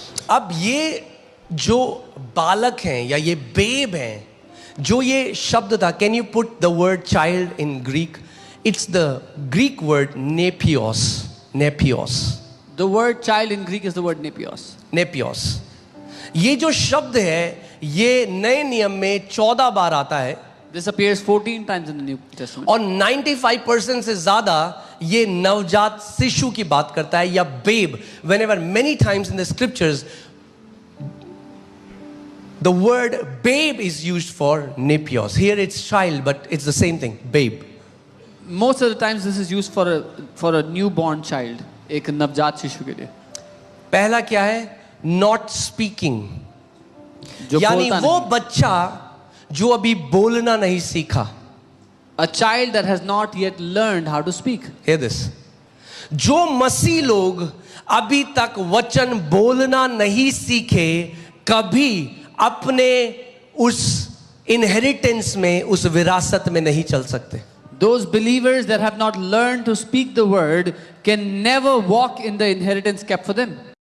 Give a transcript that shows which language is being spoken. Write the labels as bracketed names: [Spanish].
[Hindi] अब ये जो बालक हैं या ये बेब हैं, जो ये शब्द था, [English] can you put the word child in Greek? It's the Greek word nepios. Nepios. The word child in Greek is the word nepios. Nepios. [Hindi] ये जो शब्द है ये नए नियम में 14 बार आता है. [English] This appears 14 times in the New Testament. [Hindi] और 95% से ज्यादा ये नवजात शिशु की बात करता है या babe. [English] Whenever many times in the scriptures the word babe is used for nepios. Here it's child, but it's the same thing, babe. Most of the times this is used for a newborn child, [Hindi] एक नवजात शिशु के लिए. पहला क्या है? [English] Not speaking. [Hindi] जो यानी बोलता वो नहीं. बच्चा जो अभी बोलना नहीं सीखा. [English] A child that has not yet learned how to speak. Hear this. [Hindi] जो मसीह लोग अभी तक वचन बोलना नहीं सीखे, कभी अपने उस इनहेरिटेंस में, उस विरासत में नहीं चल सकते. [English] those believers that have not learned to speak the word can never walk in the inheritance kept for them.